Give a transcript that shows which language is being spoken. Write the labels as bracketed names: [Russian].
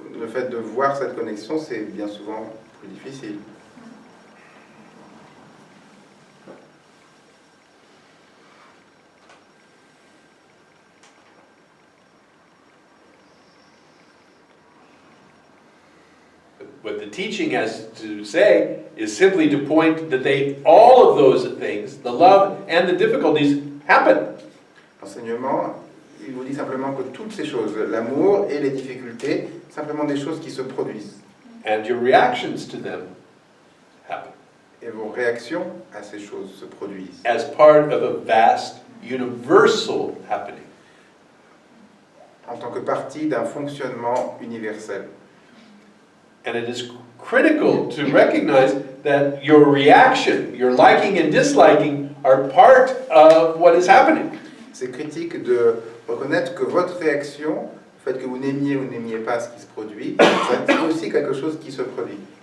[French] le fait de voir cette connexion, c'est bien souvent plus difficile. [English] What the teaching has to say is simply to point that all of those things, the love and the difficulties, happen. [French] L'enseignement, il vous dit simplement que toutes ces choses, l'amour et les difficultés, simplement des choses qui se produisent. [English] And your reactions to them happen. [French] Et vos réactions à ces choses se produisent. [English] As part of a vast, universal happening. [French] En tant que partie d'un fonctionnement universel. [English] And it is critical to recognize that your reaction, your liking and disliking, are part of what is happening. [French] C'est critique de reconnaître que votre réaction, le fait que vous n'aimiez ou n'aimiez pas ce qui se produit, c'est aussi quelque chose qui se produit.